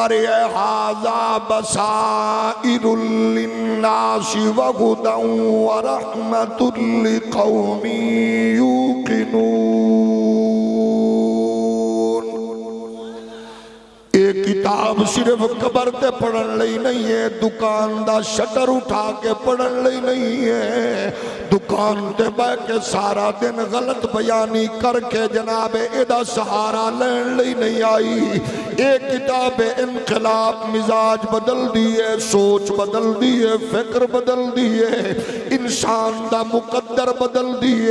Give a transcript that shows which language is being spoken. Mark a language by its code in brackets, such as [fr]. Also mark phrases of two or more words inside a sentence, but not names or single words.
[ar] رہے ہے ھذا بصائر للناس وہدی ورحمۃ لقوم یوقنون۔ [pa] ایک کتاب صرف قبر تے پڑھن لئی نہیں ہے، دکان دا شٹر اٹھا کے پڑھن لئی نہیں ہے، دکان تے بہ کے سارا دن غلط بیانی کر کے جناب ایدہ سہارا لین لئی نہیں آئی۔ ایک کتاب انقلاب، مزاج بدل دیئے، سوچ بدل دیئے، فکر بدل دیئے، انسان دا مقدر بدل دیئے۔